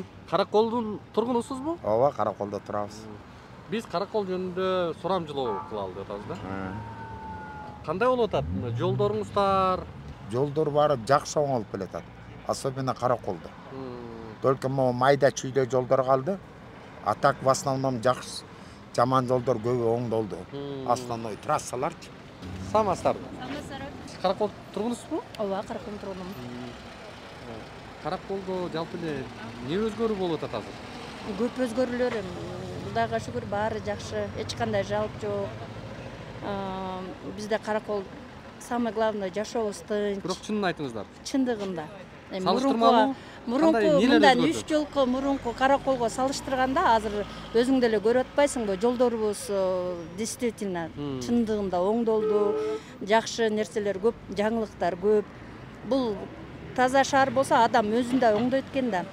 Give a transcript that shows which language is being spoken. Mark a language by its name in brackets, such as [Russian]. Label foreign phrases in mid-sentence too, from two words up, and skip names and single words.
[Kyrgyz] Караколдун тургунусузбу? Ооба, Караколдо турабыз. Биз Каракол жөнүндө сурамжылоо кылалы деп атабыз да. Кандай болуп атат? Жолдоруңуздар? Жолдор баары жакшы оңолуп келатат. Особенно Караколдо. [Russian] Только могу [Kyrgyz] майда чүйдө жолдор калды. [Russian] А так в основном жакшы. [Kyrgyz] Жаман жолдор көбү оңдолду. Основной трассаларчы. Саламатсыздарбы? Каракол тургунусузбу? Ооба, Караколдун тургунумун. Караколдо жалпы эле эмне өзгөрүү болуп атат азыр? Көп өзгөрүүлөр, Кудайга шүгүр баары жакшы, эч кандай жалп жок. Бизде Каракол [Russian] самое главное [Kyrgyz] жашообуз тынч. Бирок чынын айтыңыздар. Чындыгында. Салыштырмалуу? Мурунку мындан 3 жолку мурунку Караколго салыштырганда азыр өзүң деле көрүп атпайсыңбы? Жолдорубуз действительно чындыгында оңдолду. Жакшы нерселер көп, жаңылыктар көп. Бул таза шаар болсо адам өзүн да оңдойт экен да.